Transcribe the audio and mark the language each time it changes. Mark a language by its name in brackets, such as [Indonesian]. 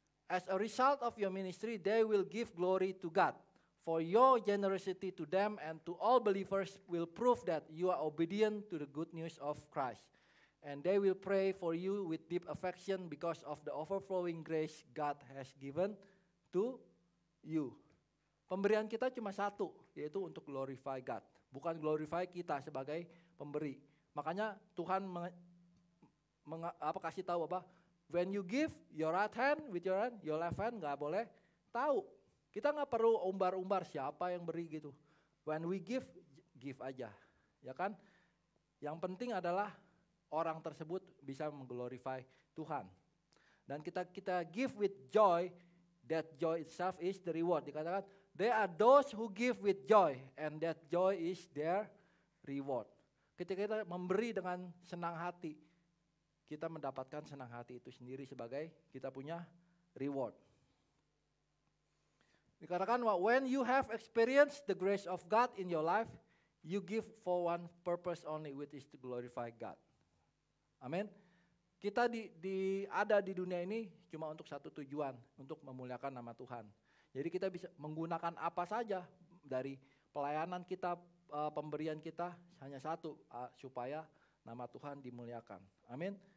[English] As a result of your ministry, they will give glory to God. For your generosity to them and to all believers will prove that you are obedient to the good news of Christ. And they will pray for you with deep affection because of the overflowing grace God has given to you. [Indonesian] Pemberian kita cuma satu, yaitu untuk [English] glorify God. [Indonesian] Bukan glorify kita sebagai pemberi. Makanya Tuhan kasih tahu apa? [English] When you give your right hand with your hand, your left hand [Indonesian] gak boleh tahu. Kita gak perlu umbar-umbar siapa yang beri gitu. [English] When we give, give [Indonesian] aja. Ya kan? Yang penting adalah orang tersebut bisa mengglorify Tuhan. Dan kita [English] give with joy, that joy itself is the reward. [Indonesian] Dikatakan, [English] they are those who give with joy, and that joy is their reward. [Indonesian] Ketika kita memberi dengan senang hati, kita mendapatkan senang hati itu sendiri sebagai kita punya reward. Dikatakan [English] when you have experienced the grace of God in your life, you give for one purpose only, which is to glorify God. [Indonesian] Amin. Kita ada di dunia ini cuma untuk satu tujuan, untuk memuliakan nama Tuhan. Jadi kita bisa menggunakan apa saja dari pelayanan kita, pemberian kita hanya satu, supaya nama Tuhan dimuliakan. Amin.